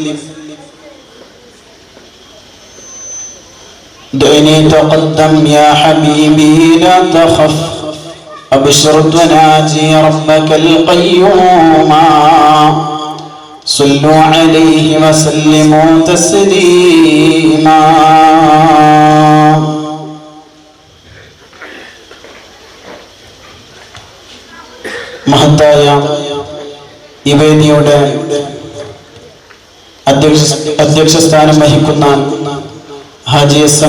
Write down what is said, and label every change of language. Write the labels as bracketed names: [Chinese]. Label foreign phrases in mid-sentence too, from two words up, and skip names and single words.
[Arabic] دعني تقدم يا حبيبي لا تخف، أبشر تناجي ربك القيوم. صلوا عليه وسلموا تسليما. [Malayalam] മഹത്തായ ഈ വേദിയുടെ അധ്യക്ഷ സ്ഥാനം വഹിക്കുന്ന ഹാജി എസ്.എം.